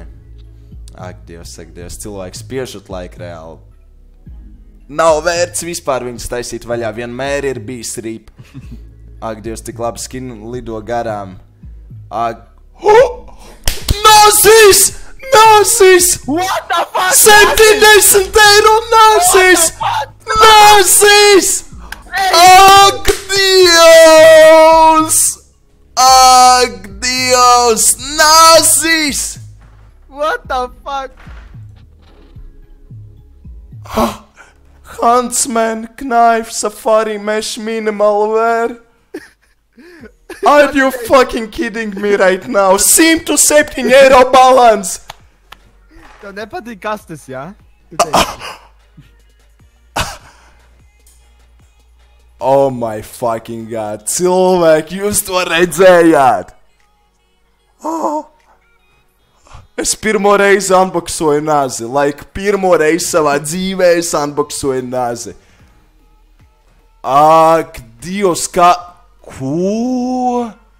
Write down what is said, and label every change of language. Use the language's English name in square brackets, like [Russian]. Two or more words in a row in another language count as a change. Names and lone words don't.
[Latvian] Ak, Dievs, cilvēks spiežot laiku reāli. Nav vērts vispār viņus taisīt vaļā, vienmēr ir bijis rīp. Ak, Dievs, tik labi skini lido garām. Ak... Nāsīs! Nāsīs! [English] What the fuck? [Latvian] 70 eiro nāsīs! Nāsīs! Ak, Dievs! Ak, Dievs! Nāsīs! [English] What the fuck? Huntsman, Knife, Safari, Mesh, Minimal Wear. Are you fucking kidding me right now? [Latvian] 107 eiro balans! Tev nepatīk kastes, jā? [English] Oh my fucking god, [Latvian] cilvēki, jūs to redzējāt? Oh. Es pirmo reizi unboxoju nazi, pirmo reizi savā dzīvē es unboxoju nazi. Ak, Dievs, kā... Ko?